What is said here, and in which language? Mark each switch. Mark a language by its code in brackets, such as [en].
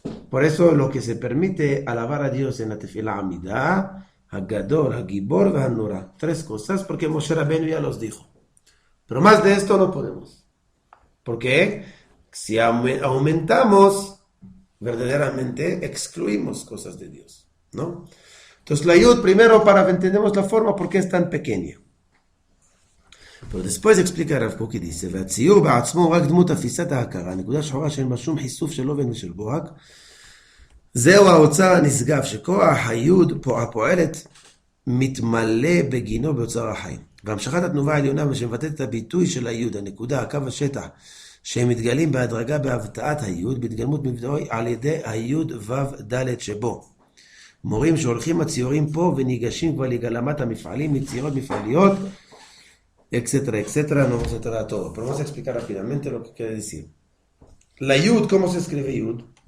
[es] Por eso lo que se permite alabar a Dios en la Tefilá Amidah, Hagadol, Hagibor, Hanura, 3 cosas, porque Moshe Rabbeinu ya los dijo. Pero más de esto no podemos. Porque si aumentamos, verdaderamente excluimos cosas de Dios, ¿no? Entonces la Yud, primero para entendemos la forma, porque es tan pequeña. pero después explica [he] הרב קוק, dice, והציור בעצמו רק דמות תפיסת ההכרה, נקודה שחורה שאין בה שום חיסוף של לובן ושל בוהק, זהו האוצר הנשגב, שכוח היוד הפועלת מתמלא בגינו באוצר החיים. והמשכת התנובה העליונה שמבטאת את הביטוי של היוד, הנקודה, הקו השטח, שהם מתגלים בהדרגה בהבטאת היוד, בהתגלמות מבטאוי על ידי היוד וו ד' שבו. מורים שהולכים הציורים פה וניגשים כבר לגלמת המפעלים, יצירות מפעליות, [es] etcétera, etcétera, no vamos a entrar a todo, pero vamos a explicar rápidamente lo que quiere decir. La Yud, ¿cómo se escribe Yud?